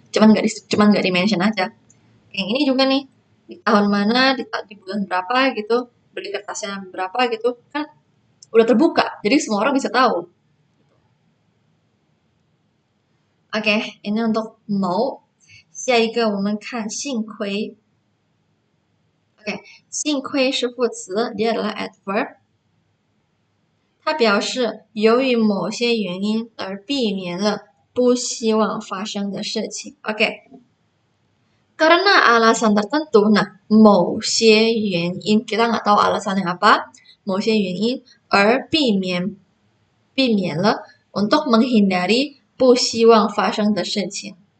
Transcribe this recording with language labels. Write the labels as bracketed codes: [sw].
[id] Cuman nggak di mention aja. Yang ini juga nih di tahun mana, di bulan berapa gitu, beli kertasnya berapa gitu kan udah terbuka. Jadi semua orang bisa tahu. Oke, ini untuk mau. [zh] 下一个我们看幸亏。 OK，幸亏是副词， [id] dia adalah adverb。 [zh] 它表示由于某些原因而避免了不希望发生的事情。 [id] OK， karena alasan tertentu, nah, [zh] 某些原因 [id] kita nggak tahu alasannya apa, [zh] 某些原因而避免了 [id] untuk menghindari [zh] 不希望发生的事情。